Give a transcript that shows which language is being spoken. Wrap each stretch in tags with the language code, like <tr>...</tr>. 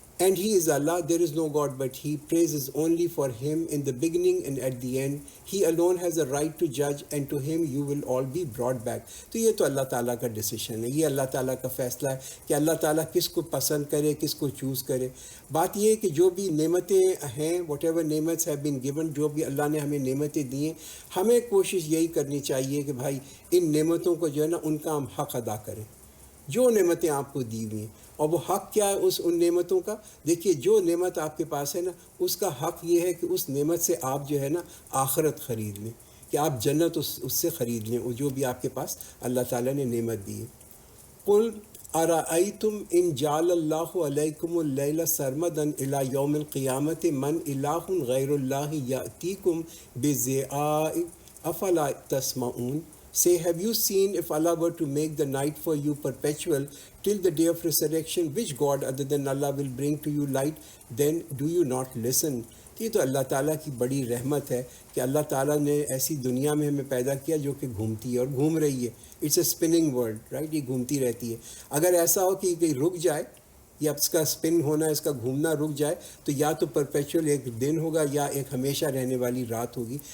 <en>And He is Allah, there is no God but He. Praise is only for Him in the beginning and at the end. He alone has a right to judge, and to Him you will all be brought back.</en> <ur>تو یہ تو اللہ تعالیٰ کا decision ہے، یہ اللہ تعالیٰ کا فیصلہ ہے کہ اللہ تعالیٰ کس کو پسند کرے، کس کو چوز کرے. بات یہ ہے کہ جو بھی نعمتیں ہیں،</ur> <en>whatever نعمتس have been given,</en> <ur>جو بھی اللہ نے ہمیں نعمتیں دی ہیں، ہمیں کوشش یہی کرنی چاہیے کہ بھائی ان نعمتوں کو جو ہے نا ان کا ہم حق ادا کریں. جو نعمتیں آپ کو دی ہوئی ہیں، اور وہ حق کیا ہے ان نعمتوں کا؟ دیکھیے جو نعمت آپ کے پاس ہے نا، اس کا حق یہ ہے کہ اس نعمت سے آپ جو ہے نا آخرت خرید لیں، کہ آپ جنت اس سے خرید لیں، جو بھی آپ کے پاس اللہ تعالیٰ نے نعمت دی ہے.</ur> <ar>قُلْ أَرَأَيْتُمْ إِنْ جَعَلَ اللَّهُ عَلَيْكُمُ اللَّيْلَ سَرْمَدًا إِلَى يَوْمِ الْقِيَامَةِ مَنْ إِلَٰهٌ غَيْرُ اللَّهِ يَأْتِيكُمْ بِضِيَاءٍ أَفَلَا تَسْمَعُونَ.</ar> <en>Say, have you seen if Allah were to make the night for you perpetual till the day of resurrection, which God other than Allah will bring to you light? Then do you not listen?</en> <ur>یہ تو اللہ تعالیٰ کی بڑی رحمت ہے کہ اللہ تعالیٰ نے ایسی دنیا میں ہمیں پیدا کیا جو کہ گھومتی ہے اور گھوم رہی ہے.</ur> <en>It's a spinning world, right?</en> <ur>یہ گھومتی رہتی ہے. اگر ایسا ہو کہ یہ کہیں رک جائے، یا اس کا اسپن ہونا، اس کا گھومنا رک جائے، تو یا تو پرپیچول ایک دن ہوگا یا ایک ہمیشہ رہنے والی رات ہوگی.</ur>